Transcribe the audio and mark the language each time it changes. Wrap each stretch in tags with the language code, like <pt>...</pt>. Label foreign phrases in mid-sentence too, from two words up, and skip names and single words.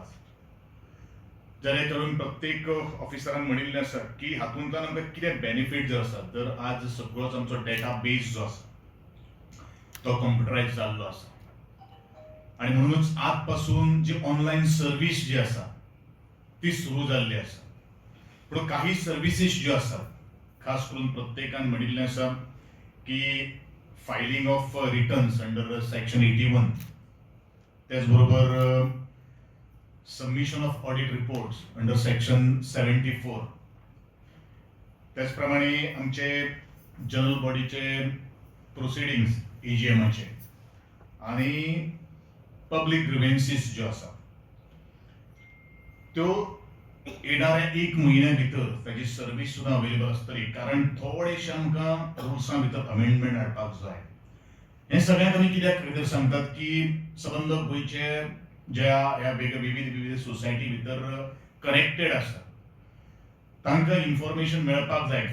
<kok>जेणे करून प्रत्येक ऑफिसरान म्हणिल्लें आसा की हातूंतल्यान आमकां कितें बेनिफीट जर आसात, तर आज सगळोच आमचो</kok> <en>data base</en> <kok>जो आसा तो कम्प्युटरायज जाल्लो आसा आणि म्हणूनच आज पासून जी</kok> <en>online service</en> <kok>जी आसा ती सुरू जाल्ली आसा. पूण काही सर्व्हिसीस ज्यो आसात, खास करून प्रत्येकान म्हणिल्लें आसा की</kok> <en>filing of returns under section 81,</en> <kok>त्याचबरोबर</kok> <en>submission of audit reports under section 74,</en> <kok>त्याचप्रमाणे आमचे जनरल बॉडीचे प्रोसिडिंग्स AGMचे आणि</kok> <en>public grievances</en> <kok>ज्यो आसा त्यो येणाऱ्या 1 म्हयन्या भितर ताची सर्व्हिस सुद्दां अवेलेबल आसतली, कारण थोडेशे आमकां रुल्सां भितर अमेंडमेंट हाडपाक जाय. हें सगळ्यांक आमी कित्याक भितर सांगतात की सबंद गोंयचे ज्या ह्या विविध सोसायटी भितर कनेक्टेड आसा तांकां इन्फॉर्मेशन मेळपाक जाय.</kok>